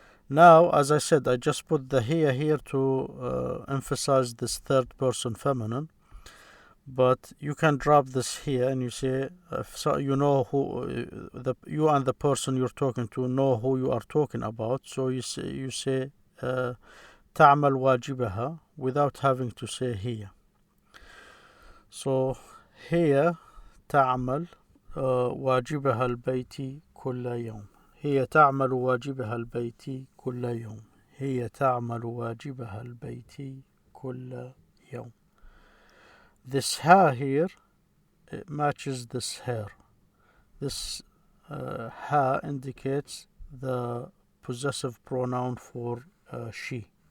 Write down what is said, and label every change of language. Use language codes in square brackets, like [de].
[en] Now, as I said, I just put the here to emphasize this third person feminine. But you can drop this here and you say, so you know who you and the person you're talking to know who you are talking about. So you say [ar] تعمل واجبها [en] without having to say here. [ar] So هي تعمل واجبها البيتي كل يوم. هي تعمل واجبها البيتي كل يوم. هي تعمل واجبها البيتي كل يوم. [en] This ha here, it matches this her. This ha indicates the possessive pronoun for she.